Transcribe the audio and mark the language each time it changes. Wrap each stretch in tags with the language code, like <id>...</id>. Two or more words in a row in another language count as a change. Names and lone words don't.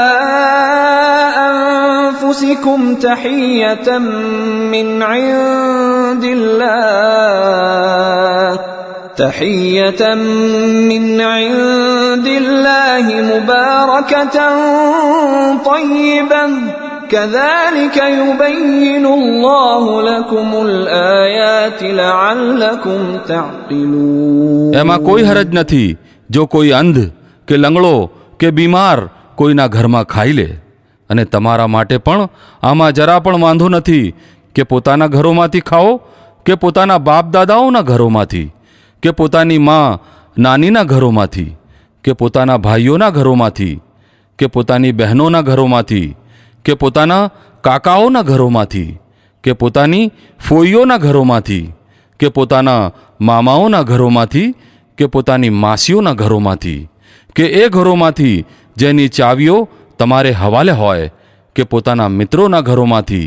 <ar>أنفسكم تحية من عند الله مباركة طيبة كذلك يبين الله لكم الآيات لعلكم تعقلون.</ar> <gu>એમાં કોઈ હરજ નથી જો કોઈ અંધ કે લંગડો કે બીમાર કોઈના ઘરમાં ખાઈ લે, અને તમારા માટે પણ આમાં જરા પણ વાંધો નથી કે પોતાના ઘરોમાંથી ખાઓ કે પોતાના બાપ દાદાઓના ઘરોમાંથી કે પોતાની માં નાનીના ઘરોમાંથી કે પોતાના ભાઈઓના ઘરોમાંથી કે પોતાની બહેનોના ઘરોમાંથી કે પોતાના કાકાઓના ઘરોમાંથી કે પોતાની ફોઈઓના ઘરોમાંથી કે પોતાના મામાઓના ઘરોમાંથી કે પોતાની માસીઓના ઘરોમાંથી કે એ ઘરોમાંથી જેની ચાવીઓ તમારે હવાલે હોય કે પોતાના મિત્રોના ઘરોમાંથી.</gu>